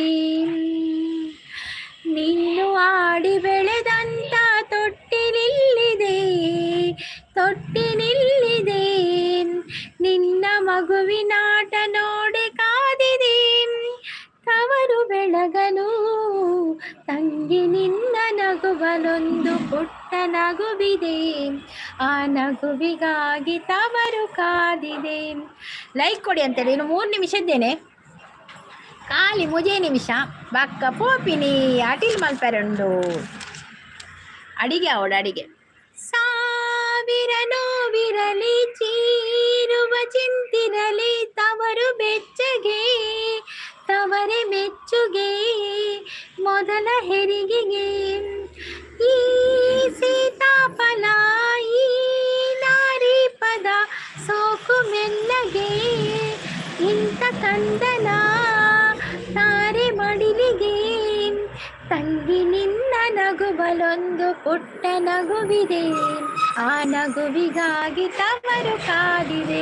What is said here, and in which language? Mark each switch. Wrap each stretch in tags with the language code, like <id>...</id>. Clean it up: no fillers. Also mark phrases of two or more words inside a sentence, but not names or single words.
<kn>ನೀನು ಆಡಿ ಬೆಳೆದಂತ ತೊಟ್ಟಿಲಿಲ್ಲಿದೆ, ನಿನ್ನ ಮಗುವಿನಾಟ ನೋಡಿ ಕಾದಿದೆ. ತವರು ಬೆಳಗಲು ತಂಗಿ ನಿನ್ನ ನಗುವಲೊಂದು ಪುಟ್ಟ ನಗುವಿದೆ, ಆ ನಗುವಿಗಾಗಿ ತವರು ಕಾದಿದೆ. ಲೈಕ್ ಕೊಡಿ ಅಂತೇಳಿ ಇನ್ನು 3 ನಿಮಿಷ ಇದ್ದೇನೆ. ಖಾಲಿ 3 ನಿಮಿಷ.</kn> <tcy>ಬಕ್ಕ ಪೋಪಿನಿ ಅಟಿಲ್ ಮಲ್ಪೆರಂಡು ಅಡಿಗೆ</tcy> <kn>ಸಾವಿರ ನೋವಿರಲಿ ಚೀರುವ ಚಿಂತಿರಲಿ ತವರು ಬೆಚ್ಚಗೆ ತವರೆ ಮೆಚ್ಚುಗೆ ಮೊದಲ ಹೆರಿಗೆಗೆ ಈ ಸೀತಾಫಲ ಈ ನಾರಿ ಪದ ಸೋಕು ಮೆಲ್ಲಗೆ ಇಂಥ ಕಂದನ ತಾರೆ ಮಡಿಲಿಗೆ ತಂಗಿ ನಿನ್ನ ನಗುಬಲೊಂದು ಪುಟ್ಟ ನಗುವಿದೆ, ಆ ನಗುವಿಗಾಗಿ ತವರು ಕಾದಿದೆ.</kn>